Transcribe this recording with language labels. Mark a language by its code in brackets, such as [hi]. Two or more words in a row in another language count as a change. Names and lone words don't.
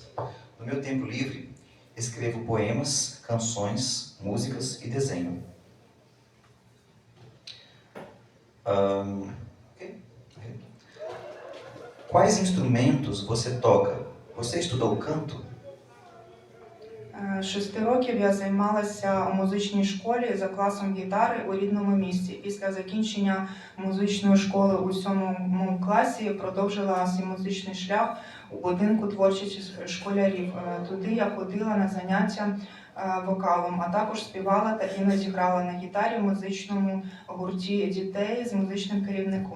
[pt] No meu tempo livre, escrevo poemas, canções, músicas e desenho. Quais instrumentos você toca? Você estudou canto? [uk] 6 років я займалася у музичній школі за класом гітари у рідному місті. Після закінчення музичної школи у 7 класі продовжила свій музичний шлях у будинку творчих школярів. Туди я ходила на заняття вокалом, а також співала та іноді грала на гітарі в музичному гурті дітей з музичним керівником.